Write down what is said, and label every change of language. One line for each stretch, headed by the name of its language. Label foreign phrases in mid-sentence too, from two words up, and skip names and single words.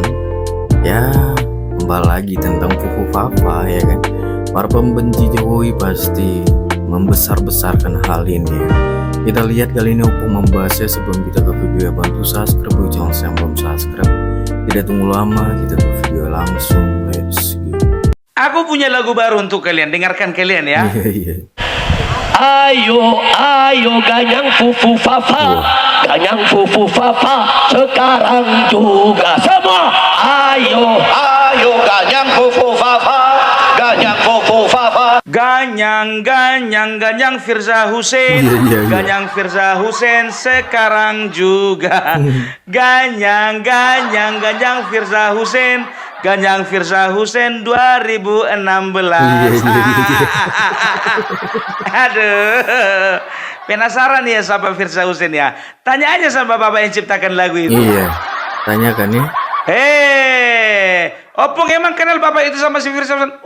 Indonesian: Ya, kembali lagi tentang Fufu Fafa, ya kan. Para pembenci Jokowi pasti membesar-besarkan hal ini, ya. Kita lihat kali ini untuk membahasnya. Sebelum kita ke video, ya bantu subscribe dulu channel saya yang belum subscribe. Tidak tunggu lama, kita ke video langsung.
English: Let's go.
Indonesian: Aku punya lagu baru untuk kalian, dengarkan kalian ya. Iya. Ayo, ayo ganyang Fufu Fafa, ganyang Fufu Fafa, sekarang juga semua. Ayo, ayo ganyang Fufu Fafa, ganyang Fufu Fafa. Ganyang, ganyang, ganyang Firza Hussein, Iya. ganyang Firza Hussein sekarang juga. Ganyang, ganyang, ganyang Firza Hussein, ganyang Firza Hussein 2016. Iya. Aduh, penasaran ya sama Firza Hussein ya? Tanya aja sama bapak yang ciptakan lagu itu. Iya, tanyakan ya. Opung emang kenal bapak itu sama si Firza Hussein?